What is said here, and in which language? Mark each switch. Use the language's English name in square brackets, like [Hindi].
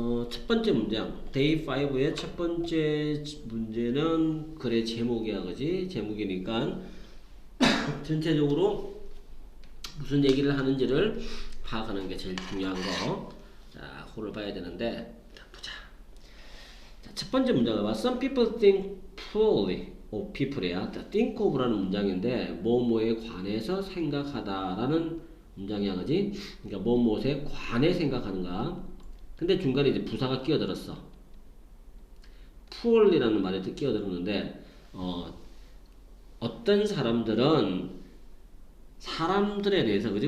[Korean] 첫 번째 문장. 데이 5의 첫 번째 문제는 글의 제목이야, 그지? 제목이니까 전체적으로 무슨 얘기를 하는지를 파악하는 게 제일 중요한 거. 자, 그걸 봐야 되는데, 자, 보자. 자, 첫 번째 문장을 봐. [English] Some people think poorly of people이야. [Korean] think of라는 문장인데, 뭐뭐에 관해서 생각하다라는 문장이야, 그지? 그러니까 뭐뭐에 관해 생각하는 거야. 근데 중간에 이제 부사가 끼어들었어. poorly라는 말에 끼어들었는데, 어떤 사람들은 사람들에 대해서, 그지?